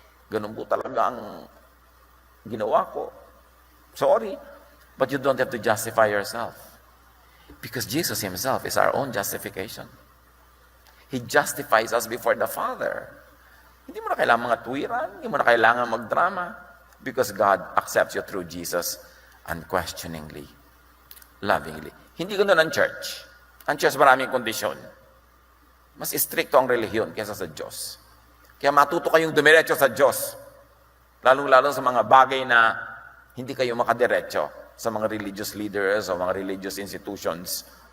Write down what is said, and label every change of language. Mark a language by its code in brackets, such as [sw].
[tl] Ganun po talaga ang ginawa ko. [en] Sorry, but you don't have to justify yourself. Because Jesus Himself is our own justification. He justifies us before the Father. [tl] Hindi mo na kailangan mga tuwiran, hindi mo na kailangan magdrama. [en] Because God accepts you through Jesus unquestioningly, lovingly. [tl] Hindi ganoon ang church. Ang church maraming kondisyon. Mas stricto ang relihiyon kaysa sa Diyos. Kaya matuto kayong dumiretso sa Diyos. Lalong-lalo sa mga bagay na hindi kayo makadiretso sa mga religious leaders o mga religious institutions.